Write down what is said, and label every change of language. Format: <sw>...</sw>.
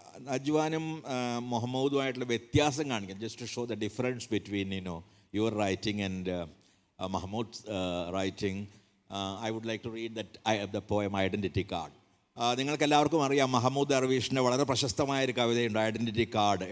<ml>നജ്വാനും മുഹമ്മദുമായിട്ടുള്ള വ്യത്യാസം കാണിക്കാം,</ml> <en>Just to show the difference between your writing and Mahmoud's writing. I would like to read the poem Identity Card.</en> <ml>നിങ്ങൾക്ക് എല്ലാവർക്കും അറിയാം, മഹമ്മൂദ് ദർവീഷിൻ്റെ വളരെ പ്രശസ്തമായ ഒരു കവിതയുണ്ട്, ഐഡൻറ്റിറ്റി കാർഡ്.</ml>